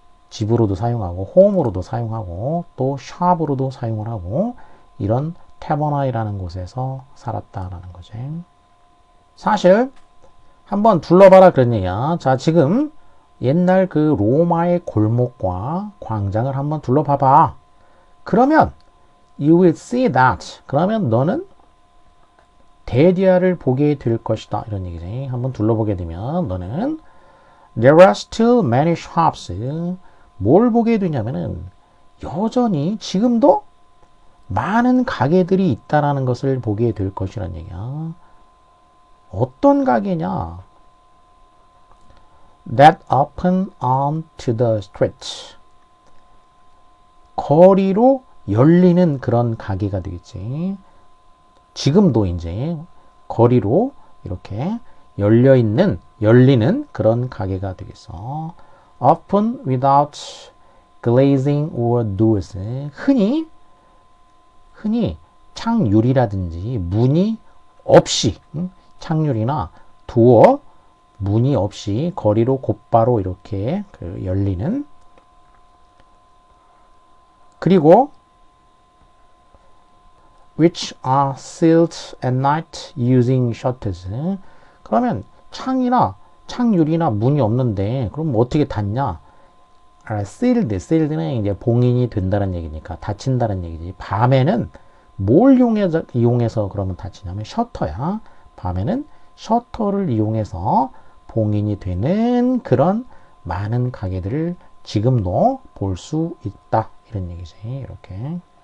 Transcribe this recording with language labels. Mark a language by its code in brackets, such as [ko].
[ko] 집으로도 사용하고 홈으로도 사용하고 또 샵으로도 사용을 하고 이런 태버나이라는 곳에서 살았다라는 거지. 사실 한번 둘러봐라 그런 얘기야. 자, 지금 옛날 그 로마의 골목과 광장을 한번 둘러봐봐. 그러면 [en] you will see that. [ko] 그러면 너는 대디아를 보게 될 것이다. 이런 얘기지. 한번 둘러보게 되면 너는 [en] there are still many shops. [ko] 뭘 보게 되냐면은 여전히 지금도 많은 가게들이 있다라는 것을 보게 될 것이란 얘기야. 어떤 가게냐? [en] That open onto the street. [ko] 거리로 열리는 그런 가게가 되겠지. 지금도 이제 거리로 이렇게 열리는 그런 가게가 되겠어. [en] Open without glazing or doors. [ko] 흔히 창유리라든지 문이 없이, 창유리나 도어, 문이 없이 거리로 곧바로 이렇게 열리는. 그리고 [en] which are sealed at night using shutters. [ko] 그러면 창유리나 문이 없는데 그럼 어떻게 닫냐? sealed는 이제 봉인이 된다는 얘기니까 닫힌다는 얘기지. 밤에는 뭘 이용해서 그러면 닫히냐면 셔터야. 밤에는 셔터를 이용해서 봉인이 되는 그런 많은 가게들을 지금도 볼 수 있다. 이런 얘기지. 이렇게.